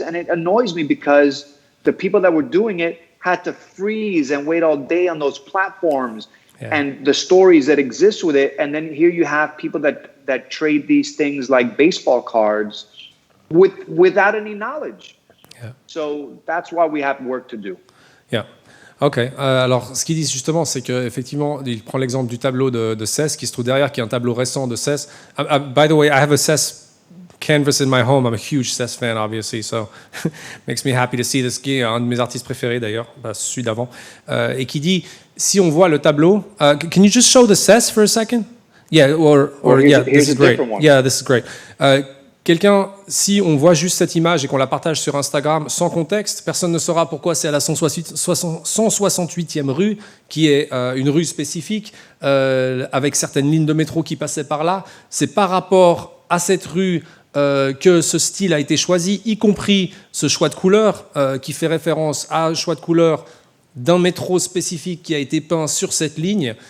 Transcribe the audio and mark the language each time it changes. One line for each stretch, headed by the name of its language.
English: And it annoys me because the people that were doing it had to freeze and wait all day on those platforms. Yeah. And the stories that exist with it. And then here you have people that trade these things like baseball cards without any knowledge. Yeah. So that's why we have work to do. Yeah. Ok.
French: Alors, ce qu'ils disent justement, c'est qu'effectivement, il prend l'exemple du tableau de Cess qui se trouve derrière, qui est un tableau récent de Cess.
English: By the way, I have a Cess canvas in my home. I'm a huge Cess fan, obviously, so makes me happy to see this.
French: Qui est un de mes artistes préférés d'ailleurs, celui d'avant, et qui dit, si on voit le tableau,
English: can you just show the Cess for a second? Yeah, or yeah, this is great. Yeah, this is great.
French: Quelqu'un, si on voit juste cette image et qu'on la partage sur Instagram sans contexte, personne ne saura pourquoi c'est à la 168e rue, qui est une rue spécifique, avec certaines lignes de métro qui passaient par là. C'est par rapport à cette rue que ce style a été choisi, y compris ce choix de couleur, qui fait référence à un choix de couleur d'un métro spécifique qui a été peint sur cette ligne.